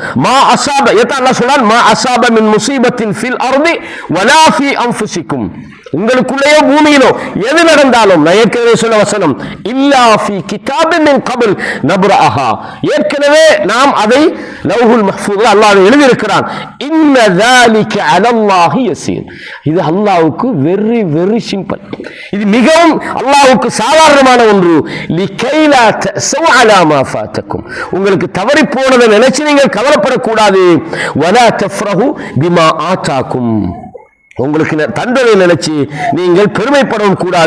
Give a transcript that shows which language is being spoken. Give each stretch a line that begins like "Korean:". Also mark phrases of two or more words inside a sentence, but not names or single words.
Arabic: ما أصاب
Tamil: அல்லாஹ் சொல்றான்,
Arabic: ما أصاب من مصيبة في الأرض ولا في أنفسكم,
Tamil: உங்களுக்குள்ளேயோ பூமியிலோ எது நடந்தாலும், நான் ஏற்கனவே சொன்ன வசனம்,
Arabic: إلا في كتاب من قبل نبرأها,
Tamil: ஏற்கனவே நாம் அதை லவ்ஹுல் மஹ்ஃபூஸ்ல அல்லாஹ் எழுதி இருக்கிறான்.
Arabic: إن ذلك على الله يسير,
Tamil: இது அல்லாஹ்வுக்கு
English: very very simple,
Tamil: இது மிகவும் அல்லாஹ்வுக்கு சாதாரணமான ஒன்று.
Arabic: لكيلا تأسوا على ما فاتكم,
Tamil: உங்களுக்கு தவறி போனதை நினைச்சு நீங்கள் கவலைப்படக்கூடாது.
Arabic: ولا تفرحوا بما آتاكم,
Tamil: உங்களுக்கு தந்ததை நினைச்சு நீங்கள் பெருமைப்படவும் கூடாது.